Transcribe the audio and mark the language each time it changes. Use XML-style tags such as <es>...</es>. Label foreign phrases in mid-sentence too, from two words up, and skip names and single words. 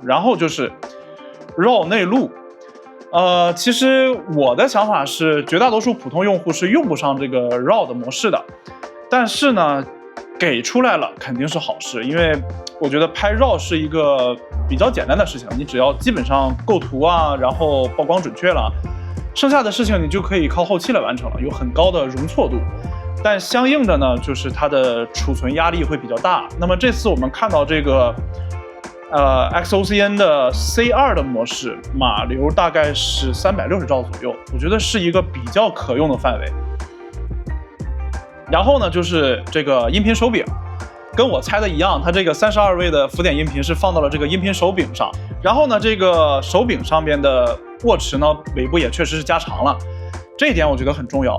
<zh>然後就是 RAW 內錄，其實我的想法是，絕大多數普通用戶是用不上這個 RAW 的模式的，但是呢，給出來了肯定是好事，因為我覺得拍 RAW 是一個比較簡單的事情，你只要基本上構圖啊，然後曝光準確了，剩下的事情你就可以靠後期來完成了，有很高的容錯度。但相应的呢，就是它的儲存壓力会比较大。那麼這次我們看到這個XOCN 的 C2 的模式，碼流大概是360兆左右，我覺得是一個比較可用的範圍。然後呢，就是這個音頻手柄，跟我猜的一樣，它這個32位的浮點音頻是放到了這個音頻手柄上。然後呢，這個手柄上面的握持呢，尾部也確實是加長了，這一點我覺得很重要。</zh>